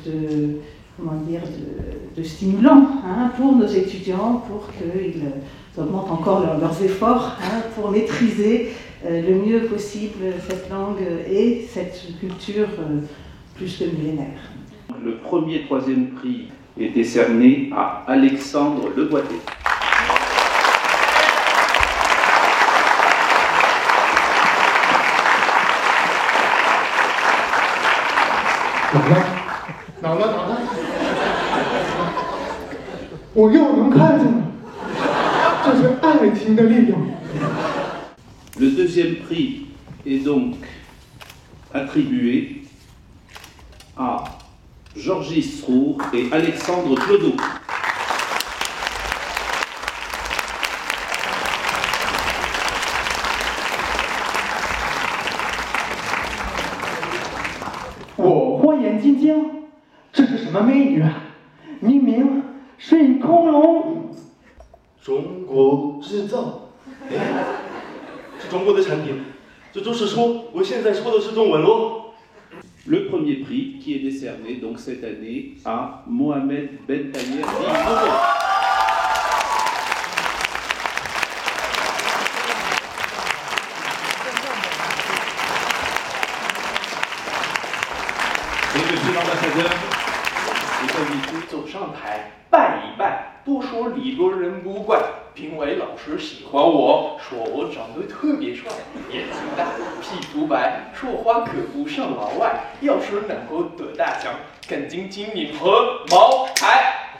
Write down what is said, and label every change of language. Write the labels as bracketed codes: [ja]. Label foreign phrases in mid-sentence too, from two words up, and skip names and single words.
[fr] de stimulant pour nos étudiants, pour qu'ils augmentent encore leurs efforts pour maîtriser le mieux possible cette langue et cette culture plus que millénaire. Le premier 3e prix est décerné à Alexandre Leboité. [zh] 哪了？我又能看见了，这是爱情的力量。 [fr] Le 2e prix est donc attribué à Georgie Srour et Alexandre Clodo. [zh] 我火眼金睛，这是什么美女啊？明明是恐龙。中国制造，哎，是中国的产品，这就是说，我现在说的是中文咯。 [fr] Le premier prix qui est décerné donc cette année à Mohamed Ben Tayer Dinovo. Et Monsieur l'Ambassadeur est invité [zh] 走上台拜一拜，不说理多人不怪。评委老师喜欢我，说我长得特别帅，眼睛大，皮肤白，说话可不像老外。要是能够得大奖，肯定金银和茅台。